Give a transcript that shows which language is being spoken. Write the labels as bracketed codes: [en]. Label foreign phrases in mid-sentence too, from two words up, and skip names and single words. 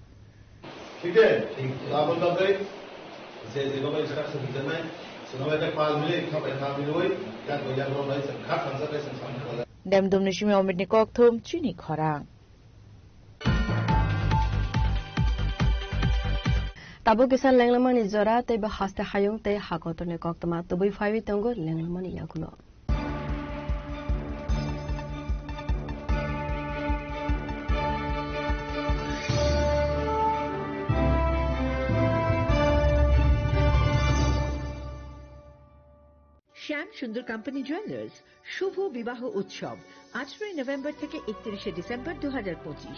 [trp] Demdum Nishimi Omidni Koktum Chini Khorang. Tabu kisan lenglamani zora te bahasta hayung te hakotone koktama tubuy faiwi tongo lenglamani yagulo. [bn] শ্যাম সুন্দর কোম্পানি জুয়েলার্স শুভ বিবাহ উৎসব 18 নভেম্বর থেকে 31 ডিসেম্বর 2025।